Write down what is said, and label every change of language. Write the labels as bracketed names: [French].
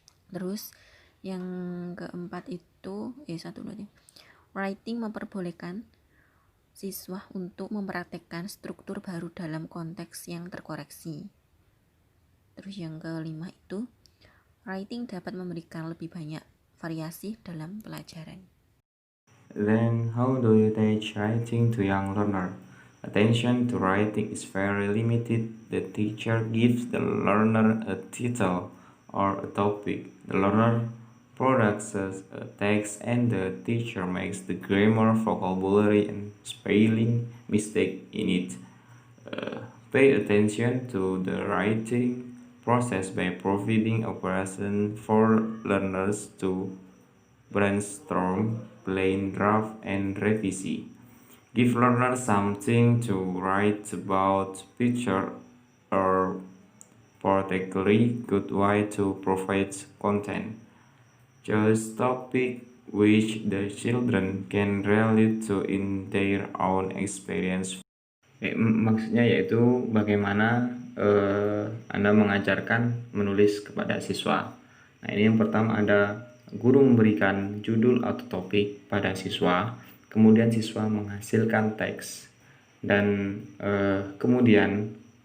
[Indonesian] Terus yang keempat itu [English] writing [Indonesian] memperbolehkan siswa untuk mempraktekkan struktur baru dalam konteks yang terkoreksi. Terus yang kelima itu [English] writing [Indonesian] dapat memberikan lebih banyak variasi dalam pelajaran. [English] Then how do you teach writing to young learner? Attention to writing is very limited. The teacher gives the learner a title or a topic. The learner produces a text and the teacher makes the grammar, vocabulary and spelling mistake in it. Pay attention to the writing process by providing opportunity for learners to brainstorm, plan draft, and revisi. Give learners something to write about, picture, or particularly good way to provide content. Choose topic which the children can relate to in their own experience. [Indonesian] Maksudnya yaitu bagaimana Anda mengajarkan menulis kepada siswa. Nah, ini yang pertama ada guru memberikan judul atau topik pada siswa, kemudian siswa menghasilkan teks, dan kemudian